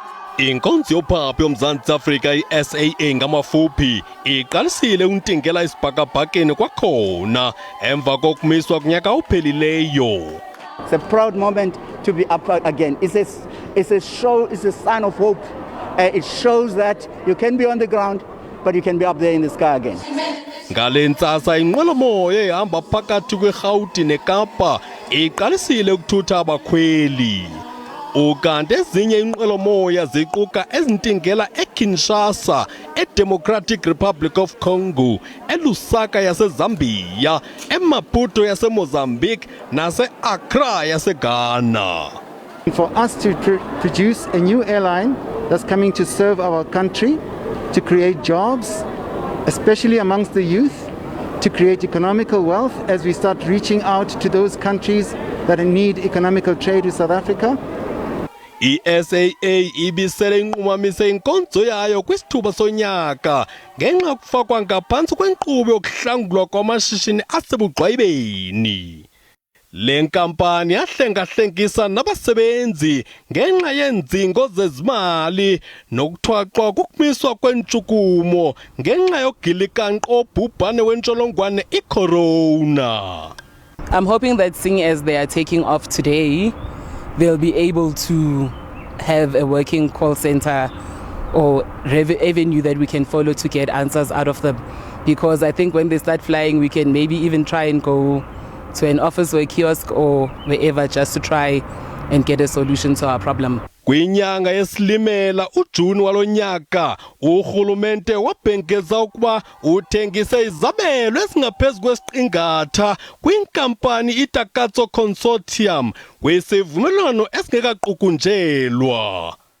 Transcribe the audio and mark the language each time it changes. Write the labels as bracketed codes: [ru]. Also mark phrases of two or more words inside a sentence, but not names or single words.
[xh] Inkonzo yophapho yoMzantsi Afrika iSAA ngamafuphi iqalisile untingela isibhakabhakeni kwakhona emva kokumiswa kunyaka ophelileyo. [en] It's a proud moment to be up again. It's a show, it's a sign of hope. It shows that you can be on the ground, but you can be up there in the sky again. [xh] Ngale ntsasa iinqwelomoya ehamba phakathi kwe-Rhawuti neKapa iqalisile ukuthutha abakhweli. Ukanti ezinye iinqwelomoya ziquka ezintingela eKinshasa, eDemocratic Republic of Congo, eLusaka yaseZambia, eMaputo yaseMozambique nase-Accra yaseGhana. [en] For us to produce a new airline that's coming to serve our country, to create jobs, especially amongst the youth, to create economical wealth as we start reaching out to those countries that need economical trade with South Africa. [xh] iSAA ibisele inqumamise inkonzo yayo kwisithuba sonyaka ngenxa yokufakwa ngaphansi kwenkqubo yokuhlangulwa kwamashishini asebugqwayibeni. Le nkampani yahlengahlengisa nabasebenzi ngenxa yeenzingo zezimali nokuthwaxwa kokumiswa kwentshukumo ngenxa yogilikanqo obhubhane wentsholongwane icorona. [en] I'm hoping that seeing as they are taking off today, they'll be able to have a working call center or avenue that we can follow to get answers out of them. Because I think when they start flying, we can maybe even try and go to an office or a kiosk or wherever just to try and get a solution to our problem. [xh] Kwinyanga yesilimela uJuni walonyaka urhulumente wabhengeza ukuba uthengise izabelo ezingaphezulu kwesiqingatha kwinkampani iTakatso Consortium kwisivumelwano esingekaqukunjelwa.